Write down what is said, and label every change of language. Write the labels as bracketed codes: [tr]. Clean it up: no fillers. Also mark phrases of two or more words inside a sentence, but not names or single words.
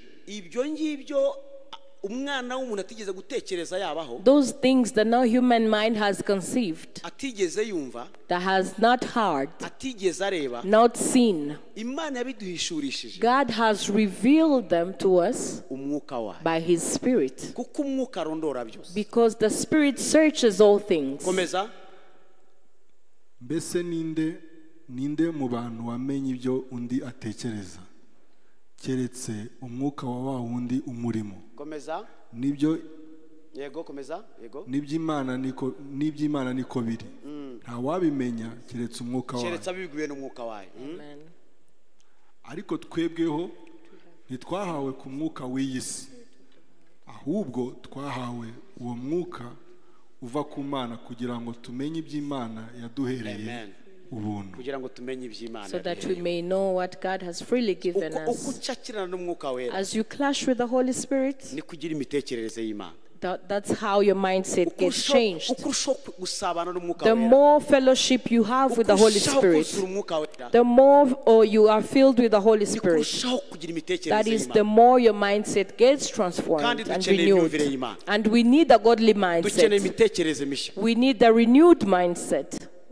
[rw] ibyo ngibyo umwana w'umuntu atigeze gutekereza yabaho, [en] those things that no human mind has conceived, [rw] atigeze yumva, [en] that has not heard, [rw] atigeze areba, [en] not seen, [rw] Imana yabiduhishurishije [en] God has revealed them to us [rw] umwuka wayo, [en] by His Spirit, [rw] kuko umwuka arondora byose. [en] because the Spirit searches all things. [rw] Komeza. Mbese ninde mu bantu wamenye ibyo undi atekereza keretse umwuka wa wundi umurimo. Komeza. Nibyo Yego, komeza. Yego. N'iby'Imana niko biri. Nta wabimenya keretse umwuka wayo. Keretse abibwiwe n'umwuka wayo. Amen. Ariko twebweho ntitwahawe ku mwuka w'iyi si, ahubwo twahawe uwo mwuka uva ku Mana kugira ngo tumenye iby'Imana yaduhereye ubuntu. Kugira ngo tumenye iby'Imana, [en] so that we may know what God has freely given [rw] uko [en] us. [rw] ucakirana n'umwuka wera, [en] As you clash with the Holy Spirit, [rw] ni kugira imitekerereze y'Imana. [en] that's how your mindset gets changed. [rw] Uko urushaho gusabana n'umwuka [en] The [rw] wera, [en] more fellowship you have with the Holy Spirit, the more you are filled with the Holy Spirit. That is, the more your mindset gets transformed and renewed. And we need a godly mindset. We need a renewed mindset.